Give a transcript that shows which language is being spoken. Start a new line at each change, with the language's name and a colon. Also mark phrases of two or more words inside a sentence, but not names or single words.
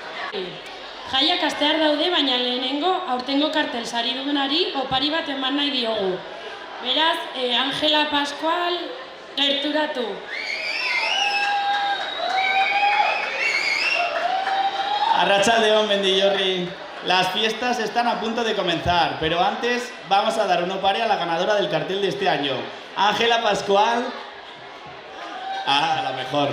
Basque: Jaiak astear daude, baina lehenengo aurtengo kartel saridunari opari bat eman nahi diogu. Beraz, Angela Pascual, gerturatu. Arratsaldeon, Mendillorri.
Spanish: Las fiestas están a punto de comenzar, pero antes vamos a dar un opare a la ganadora del cartel de este año. Angela Pascual. La mejor.